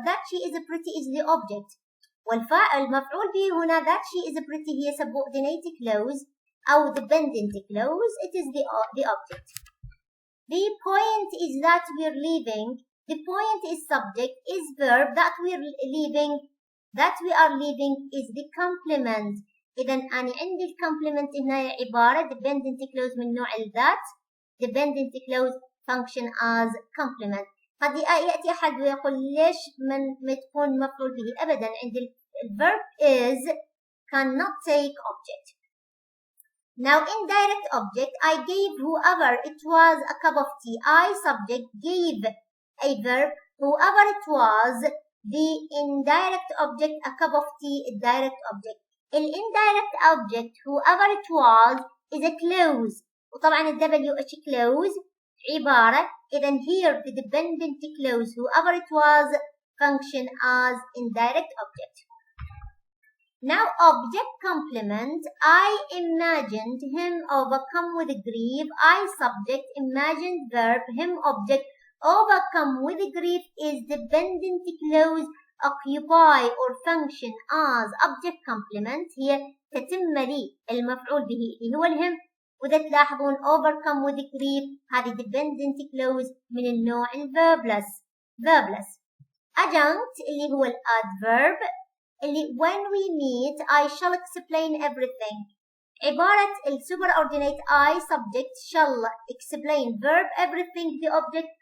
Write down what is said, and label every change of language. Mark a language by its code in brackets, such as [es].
[en] That she is pretty is the object. [ar] والمفعول به هنا [en] that she is pretty هي subordinate clause أو dependent clause. It is the object. The point is that we're leaving. The point is subject, is verb. That we are leaving is the complement. [ar] إذا أنا عندي الكومبلمنت هنا عبارة dependent clause من نوع that. [en] Dependent clause function as complement. [ar] قد يأتي أحد ويقول ليش ما تكون مفعول به؟ أبدا، عندي الverb [en] is cannot take object. Now indirect object, I gave whoever it was a cup of tea. I subject gave a verb, whoever it was the indirect object, a cup of tea direct object. Indirect object whoever it was is a clause، [ar] وطبعا [en] WH clause عبارة. إذا here the dependent clause whoever it was function as indirect object. Now object complement, I imagined him overcome with grief. I subject imagined verb, him object, overcome with grief is dependent clause occupy or function as object complement. [ar] هي تتم لي المفعول به اللي هو الهم. وإذا تلاحظون [en] overcome with grief [ar] هذه dependent clause من النوع verbless. [en] Adjunct [ar] اللي هو [en] adverb اللي when we meet I shall explain everything. عبارة superordinate I subject shall explain verb everything the object.